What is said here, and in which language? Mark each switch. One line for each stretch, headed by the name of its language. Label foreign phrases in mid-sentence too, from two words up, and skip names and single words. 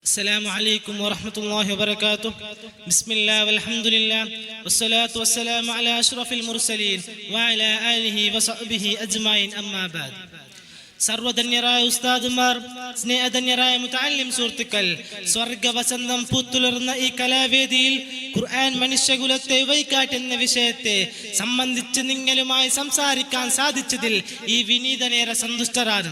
Arabic: السلام عليكم ورحمة الله وبركاته. بسم الله والحمد لله والصلاة والسلام على أشرف المرسلين وعلى آله وصحبه أجمعين. أما بعد.
Malayalam: സർവധന്യരായ ഉസ്താദുമാർ, സ്നേഹധന്യരായ മുതഅല്ലിം സുഹൃത്തുക്കൾ, സ്വർഗവസന്തം പൂത്തുലർന്ന ഈ കലാവേദിയിൽ ഖുർആൻ മനുഷ്യകുലത്തെ വഴികാട്ടുന്ന വിഷയത്തെ സംബന്ധിച്ച് നിങ്ങളുമായി സംസാരിക്കാൻ സാധിച്ചതിൽ ഈ വിനീതനേറെ സന്തുഷ്ടരാണ്.